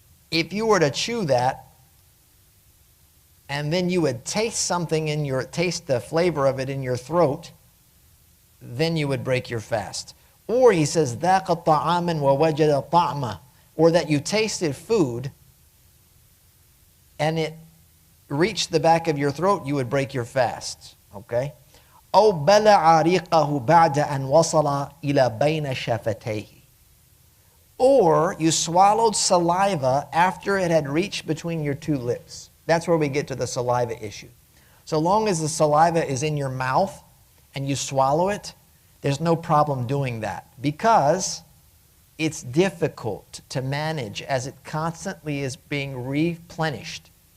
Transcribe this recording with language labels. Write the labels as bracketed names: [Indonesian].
[English] If you were to chew that, and then you would taste something in your, taste the flavor of it in your throat, then you would break your fast. Or he says, [Arabic] ذَاقَ طَعَامًا وَوَجَدَ طَعْمًا, [English] or that you tasted food and it reached the back of your throat, you would break your fast. Okay? [Arabic] أو بلع ريقه بعد أن وصل إلى بين شفتيه. [English] Or you swallowed saliva after it had reached between your two lips. That's where we get to the saliva issue. So long as the saliva is in your mouth and you swallow it, there's no problem doing that, because it's difficult to manage as it constantly is being replenished.